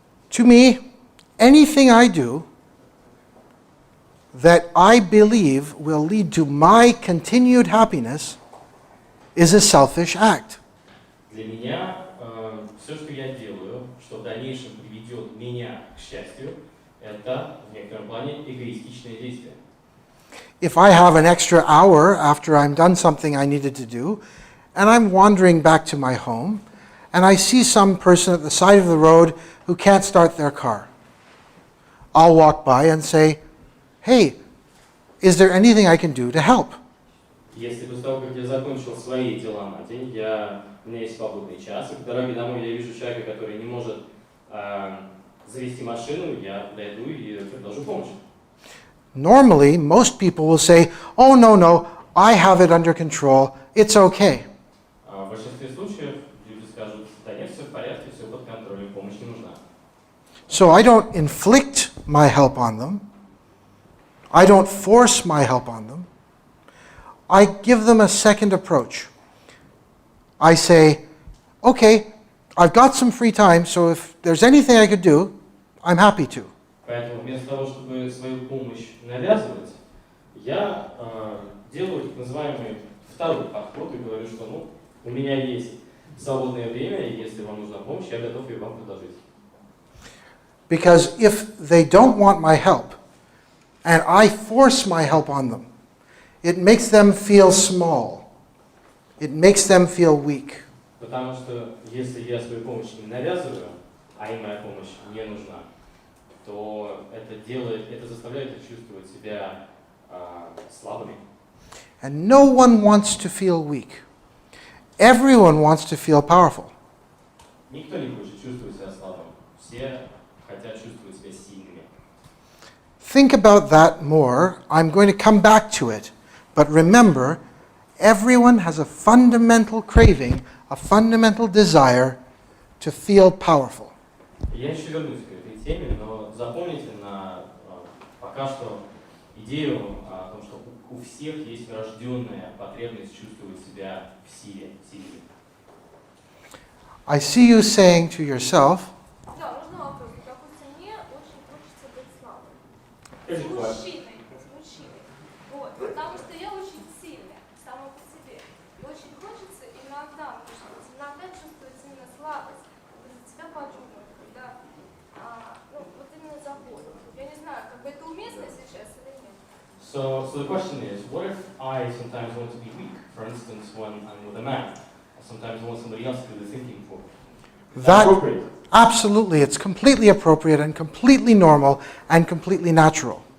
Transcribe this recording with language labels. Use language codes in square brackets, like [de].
[en] To me, anything I do that I believe will lead to my continued happiness is a selfish act. [ru] Для меня все, что я делаю, что в дальнейшем приведет меня к счастью, это в некотором плане эгоистичное действие. [en] If I have an extra hour after I'm done something I needed to do, and I'm wandering back to my home, and I see some person at the side of the road who can't start their car, I'll walk by and say, "Hey, is there anything I can do to help?" [ru] Если после того, как я закончил свои дела на день, у меня есть свободный час, и по дороге домой я вижу человека, который не может завести машину, я подойду и предложу помощь. [en] Normally, most people will say, "Oh, no, I have it under control, it's okay." [ru] В большинстве случаев люди скажут, да нет, все в порядке, все под контролем, помощь не нужна. [en] So I don't inflict my help on them. I don't force my help on them. I give them a second approach. I say, "Okay, I've got some free time, so if there's anything I could do, I'm happy to." [ru] Поэтому вместо того, чтобы свою помощь навязывать, я делаю так называемый второй подход и говорю, что у меня есть свободное время, и если вам нужна помощь, я готов ее вам предложить. [en] Because if they don't want my help, and I force my help on them, it makes them feel small. It makes them feel weak. [ru] Потому что если я свою помощь им навязываю, а им моя помощь не нужна, то это заставляет их чувствовать себя слабыми. [en] And no one wants to feel weak. Everyone wants to feel powerful. [ru] Никто не хочет чувствовать себя слабым. Все хотят чувствовать себя сильными. [en] Think about that more. I'm going to come back to it. But remember, everyone has a fundamental craving, a fundamental desire to feel powerful. [ru] Я еще вернусь к этой теме, но запомните пока что идею о том, что у всех есть врожденная потребность чувствовать себя в силе, сильными. [en] I see you saying to yourself, [ru] Да, можно вопрос. Допустим, мне очень хочется быть слабым. Скажите, С мужчиной. Вот. Потому что я очень сильная сама по себе. И очень хочется иногда чувствовать именно слабость, когда за тебя подумают, когда, вот именно заботу. Я не знаю, как бы это уместно сейчас или нет. [en] So the question is, what if I sometimes want to be weak? For instance, when I'm with a man, I sometimes want somebody else to do the thinking for me. Is that appropriate? Absolutely, it's completely appropriate and completely normal and completely natural.